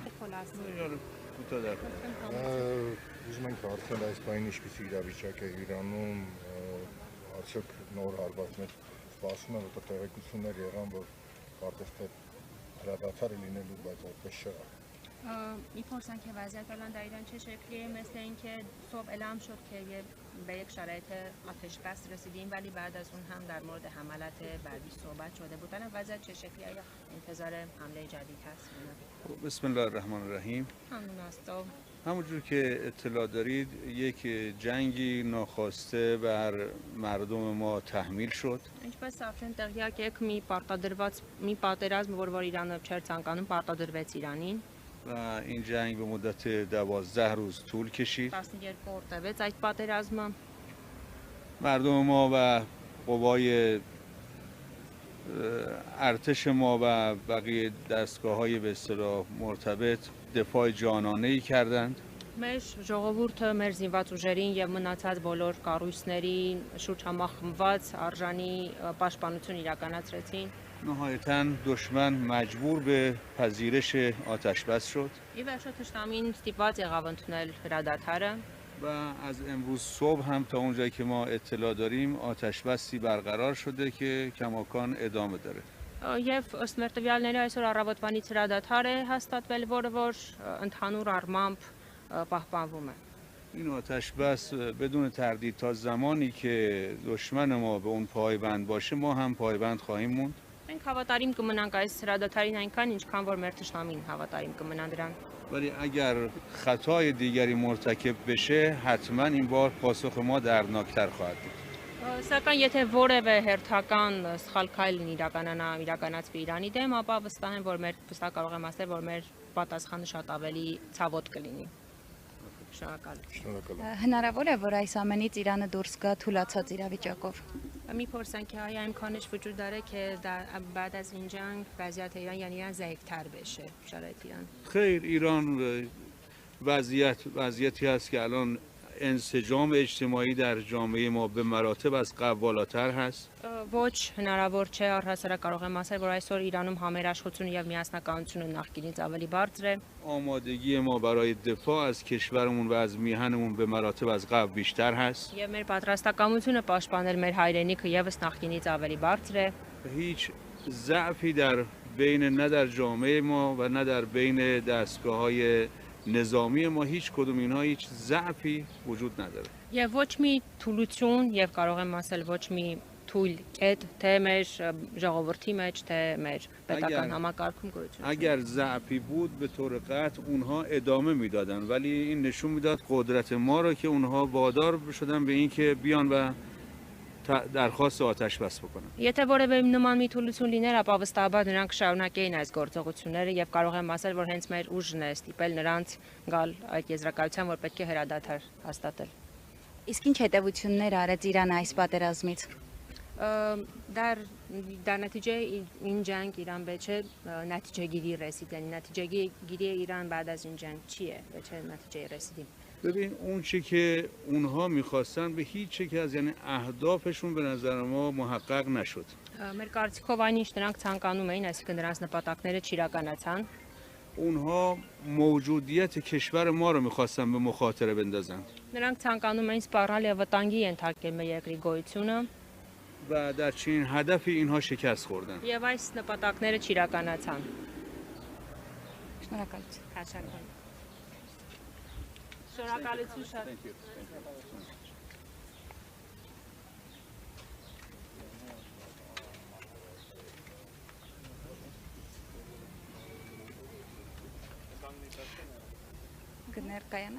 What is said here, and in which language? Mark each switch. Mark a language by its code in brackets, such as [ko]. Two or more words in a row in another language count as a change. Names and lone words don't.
[hy] Ուզում ենք հարցնել այս բանի ինչպիսի իրավիճակ է Իրանում, արդյոք նոր հարվածներ սպասում են, որտեղ տեղեկություններ եղան, որ կարծես թե հրադադար է լինելու, բայց այդպես չեղավ։ [fa] میپرسن که وضعیت الان در ایران چه شکلیه مثل اینکه صبح اعلام شد که به یک شرایط آتش بس رسیدیم ولی بعد از اون هم در مورد حملات بعدی صحبت شده بود الان وضعیت چه شکلیه یا انتظار حمله جدید هست [ar] بسم الله الرحمن الرحیم [fa] همونجور که اطلاع دارید یک جنگی ناخواسته بر مردم ما تحمیل شد [hy] ինչպես արդեն տեղյակ եք մի պատերազմ որ Իրանը չէր ցանկանում պարտադրվեց Իրանին [fa] و این جنگ به مدت 12 روز طول کشید [hy] 12 օր տևեց այդ պատերազմը [fa] مردم ما و قوای ارتش ما و بقیه دستگاه‌های به اصطلاح مرتبط دفاع جانانه‌ای کردند [hy] մեր ժողովուրդը մեր զինված ուժերին եւ մնացած բոլոր կառույցներին շուրջամախմված արժանի պաշտպանություն իրականացրեցին [fa] نهایتاً دشمن مجبور به پذیرش آتش‌بس شد [hy] ի վերջո թշնամին ստիպված եղավ ընդունել հրադադարը [fa] و از امروز صبح هم تا اونجایی که ما اطلاع داریم آتش‌بسی برقرار شده که کماکان ادامه داره [hy] եւ ըստ մեր տվյալների այսօր առավոտվանից հրադադար է հաստատվել որը որ ընդհանուր առմամբ պահպանվում է [fa] این آتش‌بس بدون تردید تا زمانی که دشمن ما به اون پایبند باشه ما هم پایبند خواهیم موند [hy] մենք հավատարիմ կմնանք այս հրադադարին այնքան ինչքան որ մեր թշնամին հավատարիմ կմնա դրան [fa] ولی اگر خطای دیگری مرتکب بشه حتما این بار پاسخ ما دردناکتر خواهد بود [hy] Սակայն եթե որևէ հերթական սխալ քայլ իրականացվի Իրանի դեմ, ապա վստահ եմ, որ կարող եմ ասել, որ մեր պատասխանը շատ ավելի ցավոտ կլինի։ Շնորհակալ եմ։ Հնարավոր է, որ այս ամենից Իրանը դուրս գա թուլացած իրավիճակով։ [fa] میپرسن که آیا امکانش وجود داره که بعد از این جنگ وضعیت ایران یعنی ایران ضعیف‌تر بشه شرایط ایران خیر ایران وضعیتی هست که الان انسجام اجتماعی در جامعه ما به مراتب از قبل بالاتر هست [hy] ոչ հնարավոր չէ առհասարակ կարող եմ ասել, որ այսօր Իրանում համերաշխությունը եւ միասնականությունը նախկինից ավելի բարձր է [fa] آمادگی ما برای دفاع از کشورمون و از میهنمون به مراتب از قبل بیشتر هست [hy] եւ մեր պատրաստակամությունը պաշտպանել մեր հայրենիքը եւս նախկինից ավելի բարձր է [fa] هیچ ضعفی در بین نه در جامعه ما و نه در بین دستگاه‌های نظامی ما هیچ کدوم اینها هیچ ضعفی وجود نداره [hy] եւ ոչ մի թուլություն եւ կարող եմ ասել ոչ մի թույլ կետ թե մեր ժողովրդի մեջ թե մեր պետական համակարգում գոյություն [fa] اگر ضعفی بود به طور قطع اونها ادامه میدادن ولی این نشون میداد قدرت ما رو که اونها وادار شدن به اینکه بیان و درخواست آتش بس بکنن [hy] Եթե որևէ նման մի թուլություն լիներ, ապա վստահաբար նրանք շարունակեին այս գործողությունները եւ կարող եմ ասել, որ հենց մեր ուժն է ստիպել նրանց գալ այդ եզրակացության, որ պետք է հրադադար հաստատել։ Իսկ ինչ հետևություններ արեց Իրանը այս պատերազմից։ [fa] در نتیجه این جنگ ایران به چه نتیجه گیری رسید یعنی نتیجه گیری ایران بعد از این جنگ چیه به چه نتیجه رسیدیم ببین اون چی که اونها میخواستن به هیچ یک از یعنی اهدافشون به نظر ما محقق نشد [hy] մեր կարծիքով այն ինչ նրանք ցանկանում էին այսինքն նրանց նպատակները չիրականացան [fa] اونها موجودیت کشور ما رو میخواستن به مخاطره بندازن [hy] նրանք ցանկանում էին սպառալ եւ վտանգի ենթարկել մեր երկրի գոյությունը [fa] و در چنین هدفی اینها شکست خوردن [hy] եւ այս նպատակները չիրականացան Շնորհակալություն Շնորհակալություն շատ Կներկայանաք